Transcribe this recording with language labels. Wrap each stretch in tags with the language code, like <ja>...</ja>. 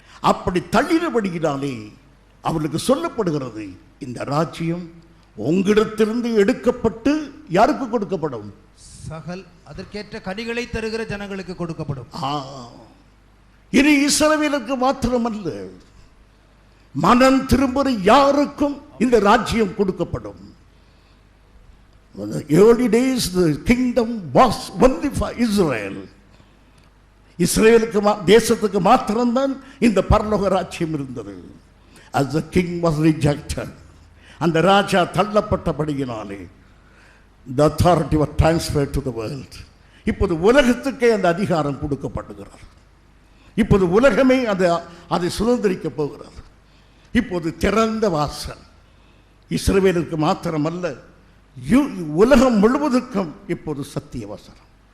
<ta>அப்படி தள்ளினபடியினாலே அவர்களுக்கு சொல்லப்படுகிறது, இந்த ராஜ்யம் உங்களிடத்திலிருந்து எடுக்கப்பட்டு யாருக்கு கொடுக்கப்படும்? சகல் அதற்கேற்ற கனிகளை தருகிற ஜனங்களுக்கு கொடுக்கப்படும். இனி இஸ்ரவேலுக்கு மாத்திரமல்ல, மனம் திரும்புகிற யாருக்கும் இந்த ராஜ்யம் கொடுக்கப்படும்.</ta> <en>The early days the kingdom was only for Israel.</en> <ta>இஸ்ரேலுக்கு தேசத்துக்கு மாத்திரம்தான் இந்த பரலோக ராஜ்யம் இருந்தது.</ta> <en>As the king was rejected,</en> <ta>அந்த ராஜா தள்ளப்பட்டபடியினாலே</ta> <en>the authority was transferred to the world.</en> <ta>இப்போது உலகத்துக்கே அந்த அதிகாரம் கொடுக்கப்படுகிறது. இப்போது உலகமே அதை சுதந்திரிக்க போகிறது. இப்போது திறந்த வாசல் இஸ்ரவேலுக்கு மாத்திரமல்ல, உலகம் முழுவதுக்கும் இப்போது சத்திய வசனம்.</ta>